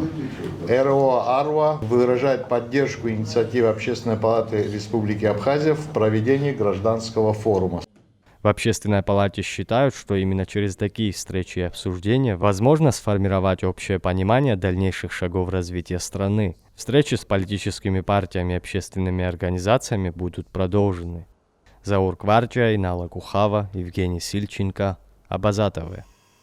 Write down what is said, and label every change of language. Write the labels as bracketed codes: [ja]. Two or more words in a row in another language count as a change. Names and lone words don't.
[ru] РО АРУА выражает поддержку инициативы Общественной палаты Республики Абхазия в проведении гражданского форума. В Общественной палате считают, что именно через такие встречи и обсуждения возможно сформировать общее понимание дальнейших шагов развития страны. Встречи с политическими партиями и общественными организациями будут продолжены. Заур Кварджа, Инала Кухава, Евгений Сильченко, Абаза ТВ.